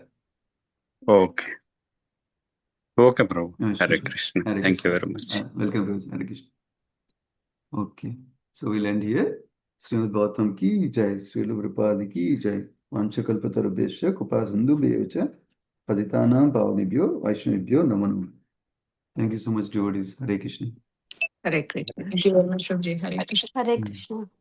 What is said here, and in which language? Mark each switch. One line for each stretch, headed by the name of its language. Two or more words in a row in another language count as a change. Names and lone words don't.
English: okay okay prabhu. Hare Krishna. Thank you very much. Welcome prabhu. Hare Krishna. Okay, so will end here.
Hindi: श्रीमद् गौतम की जय, श्रील प्रभुपादकी जय.
Sanskrit: वाञ्छकल्पतरुभ्यश्च कृपा सिन्धुभ्यश्च पतितानां पावनेभ्यो वैष्णवेभ्यो नमो नमः.
English: Thank you so much devotees. Hare Krishna. Hare Krishna. Thank you very much prabhuji. Hare Krishna. హరే కృష్ణ.